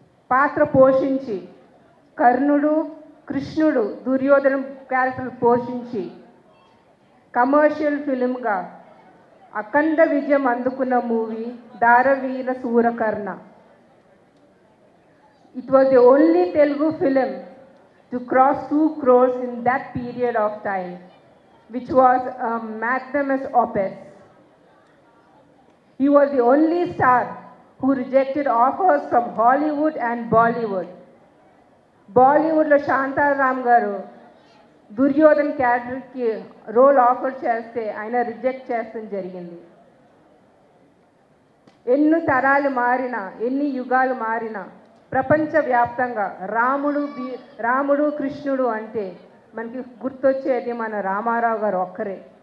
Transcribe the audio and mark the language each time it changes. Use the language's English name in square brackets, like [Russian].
[Telugu] పాత్ర పోషించి కర్ణుడు, కృష్ణుడు, దుర్యోధన క్యారెక్టర్ పోషించి కమర్షియల్ ఫిలింగా అఖండ విజయం అందుకున్న movie Danaveera Soora Karna. [English] It was the only Telugu film to cross 2 crores in that period of time, which was a magnanimous opus. He was the only star who rejected offers from Hollywood and Bollywood. [Telugu] బాలీవుడ్లో శాంతారాం గారు దుర్యోధన్ క్యారెక్టర్కి role offer చేస్తే ఆయన reject చేస్తడం జరిగింది. ఎన్ని తరాలు మారినా, ఎన్ని యుగాలు మారినా ప్రపంచవ్యాప్తంగా రాముడు కృష్ణుడు అంటే మనకి గుర్తొచ్చేది మన రామారావు గారు ఒక్కరే.